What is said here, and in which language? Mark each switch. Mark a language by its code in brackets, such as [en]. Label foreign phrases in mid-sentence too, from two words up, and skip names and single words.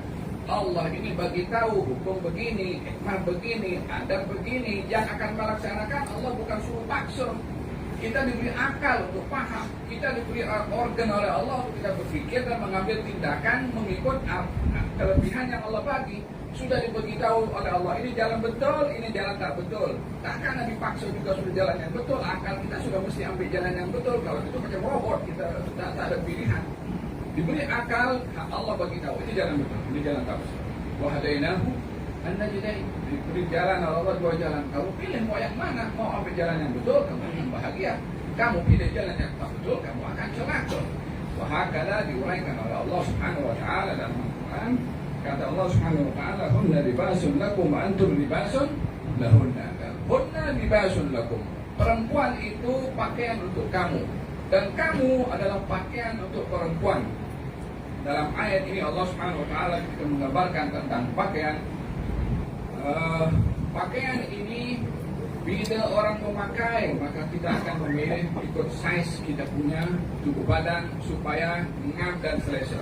[ms] Allah ini bagi tahu hukum begini, hikmah begini, adab begini, yang akan melaksanakan Allah bukan suruh paksa. Kita diberi akal untuk paham, kita diberi organ oleh Allah untuk kita berpikir dan mengambil tindakan mengikut kelebihan yang Allah bagi. Sudah diberitahu oleh Allah, ini jalan betul, ini jalan tak betul. Takkan dipaksa juga sudah jalan yang betul. Akal kita sudah mesti ambil jalan yang betul. Kalau itu macam robot, kita tak ada pilihan. Diberi akal, Allah bagi tahu ini jalan betul, ini jalan tak betul. [ar] وهديناه النجدين. [ms] Diberi jalan Allah dua jalan. Kamu pilih mau yang mana? Mau ambil jalan yang betul, kamu akan bahagia. Kamu pilih jalan yang tak betul, kamu akan celaka. Wahakala diuraikan oleh Allah [ar] سبحانه وتعالى [ms] dalam Al-Qur'an. Kata Allah [ar] سبحانه وتعالى, "هن لباس لكم وأنتم لباس لهن." هن لباس لكم. [ms] Perempuan itu pakaian untuk kamu dan kamu adalah pakaian untuk perempuan. Dalam ayat ini Allah [ar] سبحانه وتعالى [ms] menggambarkan tentang pakaian. Pakaian ini bila orang memakai, maka kita akan memilih ikut size kita punya tubuh badan supaya ngam dan selesa.